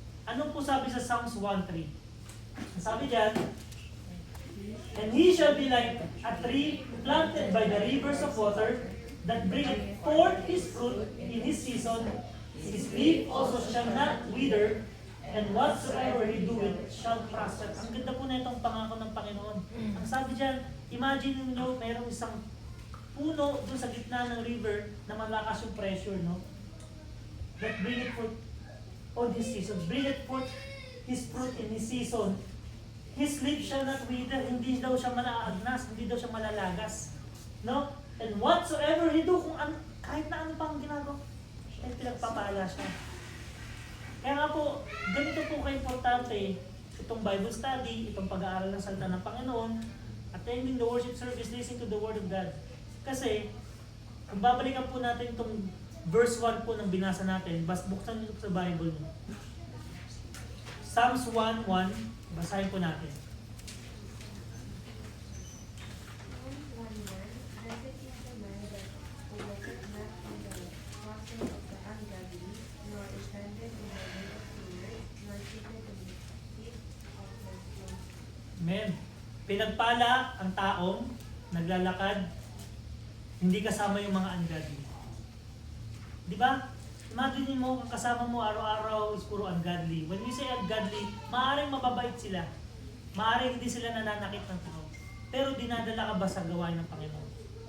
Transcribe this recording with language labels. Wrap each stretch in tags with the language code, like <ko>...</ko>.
<tl>Ano po sabi sa Psalms 1:3? Sabi diyan,</tl> <en>and he shall be like a tree planted by the rivers of water that bringeth forth his fruit in his season. His leaf also shall not wither, and whatsoever he doeth shall prosper.</en> <tl>Ang ganda po na itong pangako ng Panginoon. Ang sabi diyan, imagine niyo mayroong isang puno doon sa gitna ng river na malakas yung pressure, no?</tl> <en>That bringeth forth on his season, bringeth forth his fruit in his season. His leaf shall not wither,</en> <tl>hindi daw siya malaagnas, hindi daw siya malalagas. No?</tl> <en>And whatsoever he do,</en> <tl>kahit na ano pang ginagawa, ay pinagpapala siya. Kaya nga po, ganito po ka-importante itong Bible study, itong pag-aaral ng salita ng Panginoon,</tl> <en>attending the worship service, listening to the Word of God.</en> <tl>Kasi, kung babalikan po natin itong verse 1 po ng binasa natin, buksan nyo sa Bible nyo. Psalms 1:1, basahin po natin.</tl> <en>Blessed is the man that walketh not in the counsel of the ungodly, nor is standeth in the way of sinners, nor sitteth in the seat of scornful. Amen.</en> <tl>Pinagpala ang taong naglalakad, hindi kasama yung mga ungodly. Di ba? Imagine mo, ang kasama mo araw-araw is puro ungodly.</tl> <en>When we say ungodly,</en> <tl>maaaring mababait sila. Maaaring hindi sila nananakit ng tao. Pero dinadala ka ba sa gawain ng Panginoon?</tl>